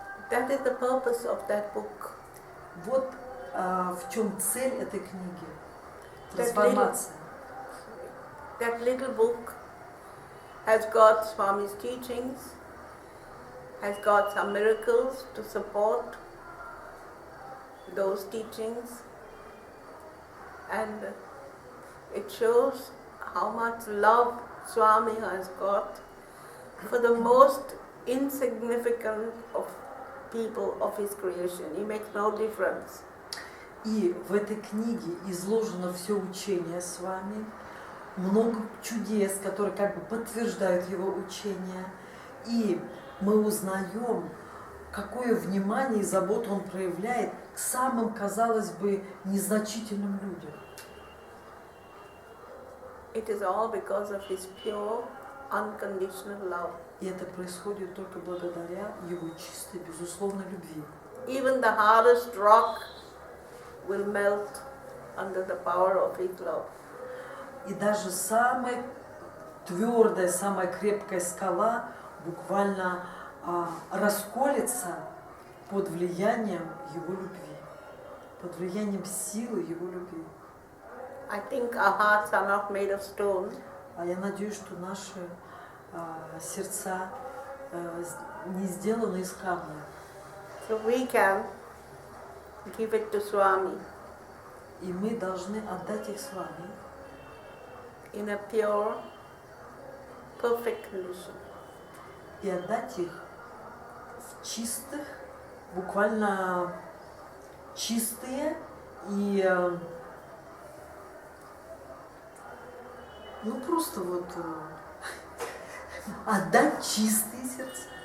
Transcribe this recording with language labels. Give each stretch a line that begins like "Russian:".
English: That is the purpose of that book.
Russian: Вот в чем цель этой книги. Трансформация.
English: That little book has got Swami's teachings, has got some miracles to support those teachings, and it shows how much love Swami has got for the most insignificant of people of his creation. He makes no difference.
Russian: И в этой книге изложено все учение с вами, много чудес, которые как бы подтверждают его учение, и мы узнаем, какое внимание и заботу он проявляет к самым, казалось бы, незначительным людям.
English: It is all because of his pure, unconditional love.
Russian: И это происходит только благодаря его чистой, безусловной любви.
English: Even the hardest rock will melt under the power of his love.
Russian: И даже самая твердая, самая крепкая скала буквально расколется под влиянием его любви, под влиянием силы его любви.
English: I think our hearts are not made of stone.
Russian: А я надеюсь, что наши сердца не сделаны из камня.
English: So we can give it to Swami
Russian: И мы должны отдать их с вами
English: in a pure, perfect condition.
Russian: и отдать их в чистых, буквально чистые и ну просто вот отдать чистые сердца.